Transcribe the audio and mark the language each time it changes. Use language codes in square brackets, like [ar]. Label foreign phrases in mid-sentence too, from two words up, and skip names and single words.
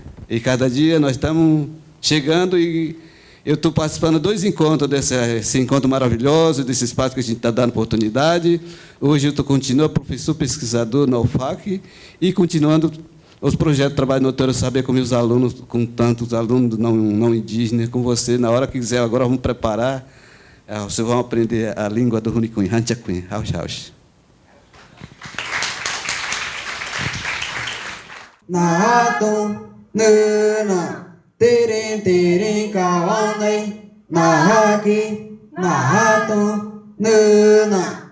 [pt] E cada dia nós estamos chegando e eu estou participando de 2 encontros, desse encontro maravilhoso, desse espaço que a gente está dando oportunidade. Hoje eu continuo professor pesquisador na UFAC e continuando os projetos de trabalho no Doutor Saber com meus alunos, com tantos alunos não indígenas, com você. Na hora que quiser, agora vamos preparar. Vocês vão aprender a língua do Runicuim, Hanchacuim, Haush Haush. [cbs] Nahatum, Nuna. Tirin kawanai, nahaki, nahatum, nuna.